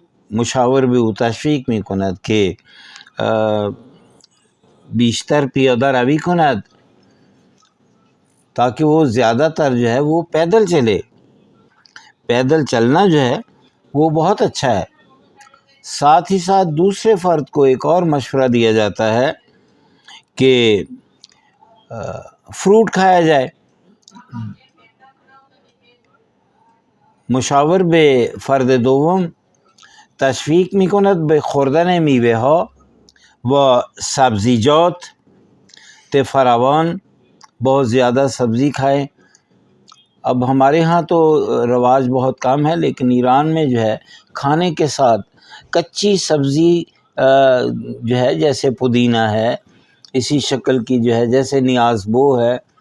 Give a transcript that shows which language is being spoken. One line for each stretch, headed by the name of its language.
Persian: مشاور بھی تشویق می کند کہ بیشتر پیاده روی کند،
Urdu: تاکہ وہ زیادہ تر جو ہے وہ پیدل چلے. پیدل چلنا جو ہے وہ بہت اچھا ہے. ساتھ ہی ساتھ دوسرے فرد کو ایک اور مشورہ دیا جاتا ہے کہ فروٹ کھایا جائے.
Persian: مشاور به فرد دوم تشویق میکند به خوردن میوه ها و سبزیجات فراوان،
Urdu: بہت زیادہ سبزی کھائیں۔ اب ہمارے ہاں تو رواج بہت کم ہے، لیکن ایران میں جو ہے کھانے کے ساتھ کچی سبزی جو ہے جیسے پودینہ ہے، اسی شکل کی جو ہے جیسے نیاز بو ہے،